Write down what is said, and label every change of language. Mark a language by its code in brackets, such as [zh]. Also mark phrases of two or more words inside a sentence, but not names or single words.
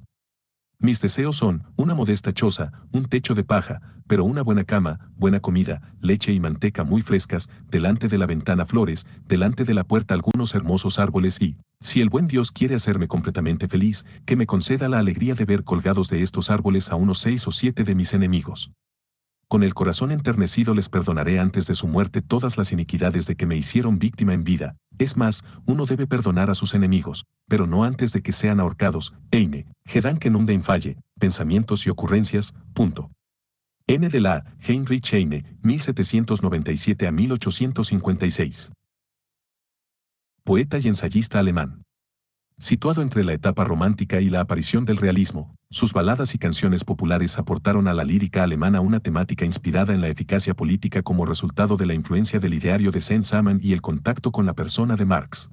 [es] Mis deseos son una modesta choza, un techo de paja, pero una buena cama, buena comida, leche y manteca muy frescas, delante de la ventana flores, delante de la puerta algunos hermosos árboles y, si el buen Dios quiere hacerme completamente feliz, que me conceda la alegría de ver colgados de estos árboles a unos 6 o 7 de mis enemigos. Con el corazón enternecido les perdonaré antes de su muerte todas las iniquidades de que me hicieron víctima en vida. Es más, uno debe perdonar a sus enemigos, pero no antes de que sean ahorcados. [de] Heine, Gedanken und den Falle, [es] Pensamientos y ocurrencias, punto. N de la Heinrich Heine, 1797 a 1856. Poeta y ensayista alemán. Situado entre la etapa romántica y la aparición del realismo, sus baladas y canciones populares aportaron a la lírica alemana una temática inspirada en la eficacia política como resultado de la influencia del ideario de Saint-Simon y el contacto con la persona de Marx.